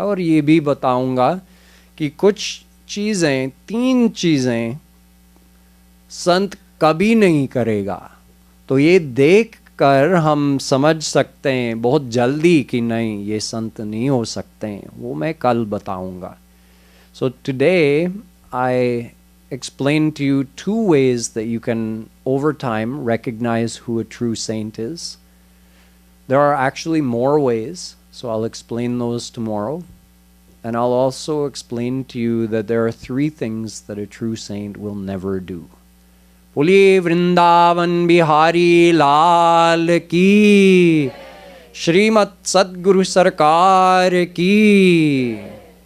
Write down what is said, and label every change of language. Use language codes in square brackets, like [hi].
[hi] और ये भी बताऊंगा कि कुछ चीज़ें, 3 चीज़ें संत कभी नहीं करेगा। तो ये देख कर हम समझ सकते हैं बहुत जल्दी कि नहीं, ये संत नहीं हो सकते हैं। वो मैं कल बताऊंगा। [en] So today I explained to you 2 ways that you can over time recognize who a true saint is. There are actually more ways, so I'll explain those tomorrow. And I'll also explain to you that there are 3 things that a true saint will never do. [hi] बोलिए वृंदावन बिहारी लाल की, श्रीमत् सद्गुरु सरकार की।